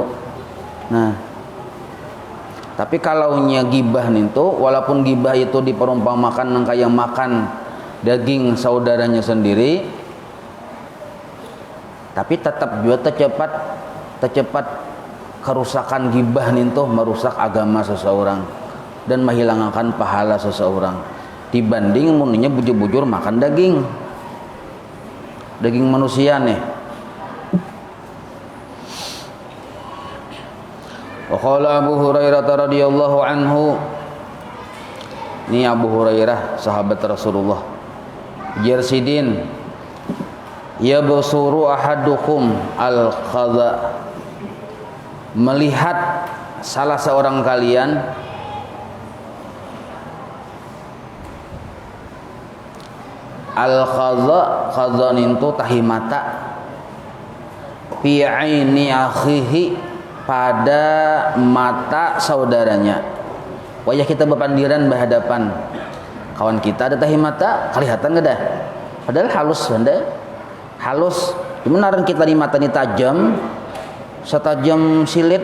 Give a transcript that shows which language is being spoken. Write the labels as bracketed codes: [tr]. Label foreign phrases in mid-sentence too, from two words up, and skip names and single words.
[id] Nah, tapi kalau gibah nih tuh, walaupun gibah itu diperumpamakan kayak makan daging saudaranya sendiri, tapi tetap juga tercepat kerusakan gibah nih tuh merusak agama seseorang dan menghilangkan pahala seseorang dibanding muninya bujur-bujur makan daging manusia nih. [ar] وقال أبو هريرة رضي الله عنه, [id] ini Abu Hurairah sahabat Rasulullah, jarsidin [ar] يبصر أحدكم القذى, [id] melihat salah seorang kalian al-qadha, qadha itu tahi mata, [ar] في عين أخيه [id] pada mata saudaranya. Wajah kita berpandiran berhadapan, kawan kita ada tahi mata, kelihatan enggak dah? Padahal halus benda, halus. Benaran kita di mata ini tajam, setajam silit.